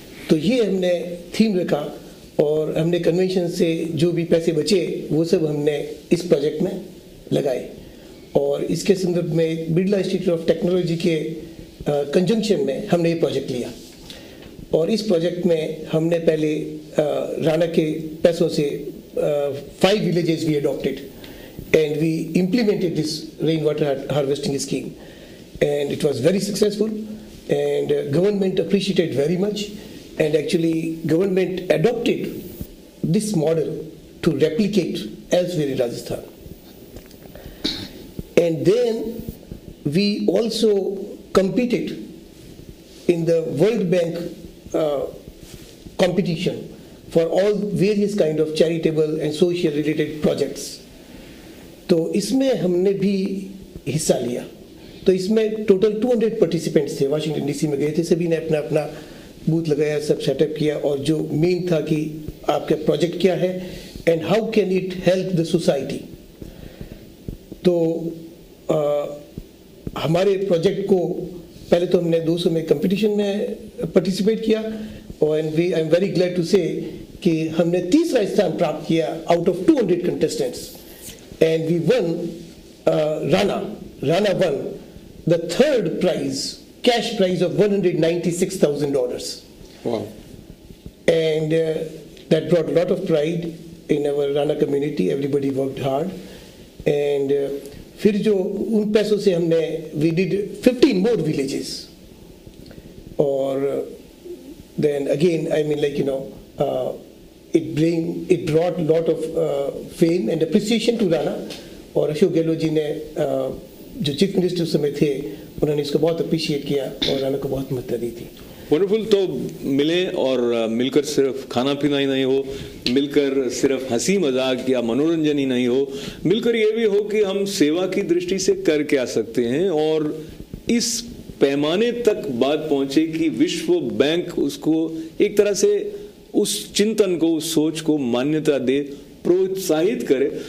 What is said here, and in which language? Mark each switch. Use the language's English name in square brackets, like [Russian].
[Hindi] तो ये हमने थीम रखा और हमने कन्वेंशन से जो भी पैसे बचे वो सब हमने इस प्रोजेक्ट में लगाए। और इसके संदर्भ में बिड़ला इंस्टीट्यूट ऑफ टेक्नोलॉजी के कंजंक्शन में हमने ये प्रोजेक्ट लिया। और इस प्रोजेक्ट में हमने पहले राणा के पैसों से [English] 5 villages we adopted and we implemented this rainwater harvesting scheme, and it was very successful, and government appreciated very much, and actually government adopted this model to replicate elsewhere in Rajasthan. And then we also competed in the World Bank competition for all various kind of charitable and social related projects. [Hindi] तो इसमें हमने भी हिस्सा लिया। तो इसमें total 200 participants थे, Washington DC में गए थे, सभी ने अपना अपना बूथ लगाया, सब सेटअप किया, और जो मेन था कि आपका प्रोजेक्ट क्या है [English] And how can it help the society. [Hindi] तो हमारे प्रोजेक्ट को पहले तो हमने 200 में कंपटीशन में पार्टिसिपेट किया, और [English] I am very glad to say [Hindi] कि हमने तीसरा स्थान प्राप्त किया [English] Out of 200 contestants, and we won Rana won the third prize, cash prize of $196,000. Wow. And that brought a lot of pride in our Rana community. Everybody worked hard. [Hindi] And फिर जो उन पैसों से हमने [English] we did 15 more villages. और then again, I mean, like, you know, it brought a lot of fame and appreciation to Rana. [Hindi] और अशोक गहलोत जी ने जो चीफ मिनिस्टर उस समय थे, उन्होंने इसको बहुत अप्रिशिएट किया और राणा को बहुत महत्व दी थी। [English] Wonderful. [Hindi] तो मिले और मिलकर सिर्फ खाना पीना ही नहीं हो, मिलकर सिर्फ हंसी मजाक या मनोरंजन ही नहीं हो, मिलकर ये भी हो कि हम सेवा की दृष्टि से कर क्या सकते हैं, और इस पैमाने तक बात पहुंचे कि विश्व बैंक उसको एक तरह से उस चिंतन को, उस सोच को मान्यता दे, प्रोत्साहित करे।